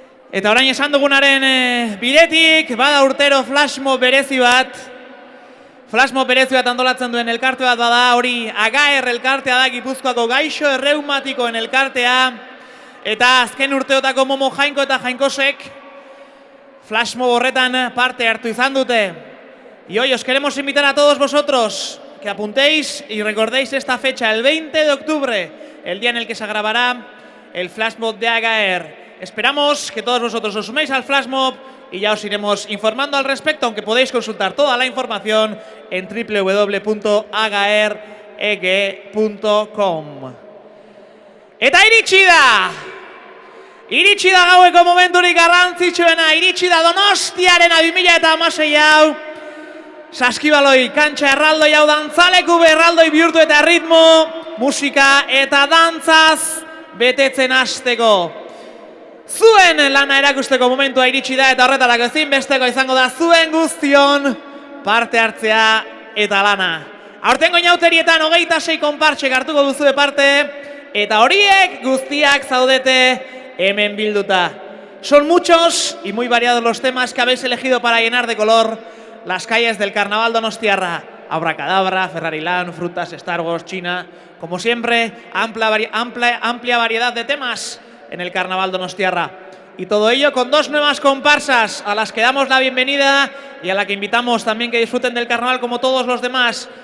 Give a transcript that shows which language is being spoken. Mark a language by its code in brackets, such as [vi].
[eu] Eta orain esan dugunaren bidetik, bada urtero flashmob berezi bat. Flashmob berezi bat antolatzen duen elkarte bat bada, hori AGAER elkartea da, Gipuzkoako gaixo erreumatikoen elkartea. Eta azken urteotako Momo Jainko eta Jainkosek flashmob horretan parte hartu izan dute. [es] Y hoy os queremos invitar a todos vosotros que apuntéis y recordéis esta fecha, el 20 de octubre, el día en el que se grabará el flashmob de AGAER. Esperamos que todos vosotros os suméis al flashmob y ya os iremos informando al respecto, aunque podéis consultar toda la información en www.agareg.com. [eu] Eta iritsi da! Iritsi da gaueko momenturik garrantzitsuena, iritsi da Donostiaren 2016 hau. Saskibaloi, kantxa erraldoi hau dantzaleku berraldoi bihurtu eta ritmo, musika eta dantzaz betetzen hasteko. Zuen lana erakusteko momentua iritsi da eta horretarako ezinbesteko izango da zuen guztion parte hartzea eta lana. Aurtengo inauterietan 26 konpartsek hartuko duzue parte eta horiek guztiak zaudete hemen bilduta. [es] Son muchos y muy variados los temas que habéis elegido para llenar de color las calles del carnaval donostiarra. Abracadabra, Ferrariland, frutas, Star Wars, China. Como siempre, amplia variedad de temas en el carnaval donostiarra. Y todo ello con 2 nuevas comparsas a las que damos la bienvenida y a la que invitamos también que disfruten del carnaval como todos los demás.